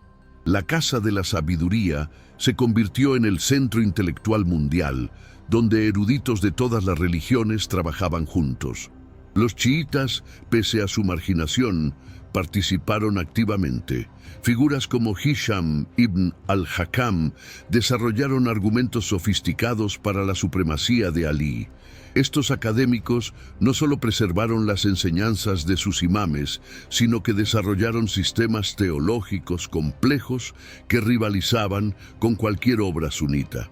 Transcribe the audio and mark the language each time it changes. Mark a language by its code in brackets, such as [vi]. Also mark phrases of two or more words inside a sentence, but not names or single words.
[es] La Casa de la Sabiduría se convirtió en el centro intelectual mundial, donde eruditos de todas las religiones trabajaban juntos. Los chiitas, pese a su marginación, participaron activamente. Figuras como Hisham ibn al-Hakam desarrollaron argumentos sofisticados para la supremacía de Alí. Estos académicos no solo preservaron las enseñanzas de sus imames, sino que desarrollaron sistemas teológicos complejos que rivalizaban con cualquier obra sunita.